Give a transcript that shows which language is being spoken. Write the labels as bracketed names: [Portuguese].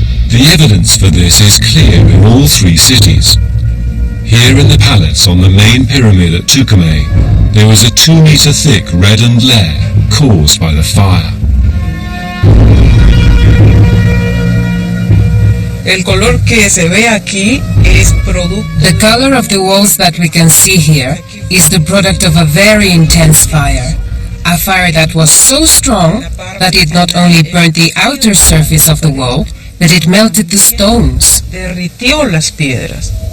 [English] The evidence for this is clear in all three cities. Here in the palace on the main pyramid at Tucumay, there was a 2-meter thick reddened layer caused by the fire. [Spanish] El color que se ve aquí es producto. [English] The color of the walls that we can see here is the product of a very intense fire. A fire that was so strong that it not only burnt the outer surface of the wall, but it melted the stones. [Spanish] Derritió las piedras.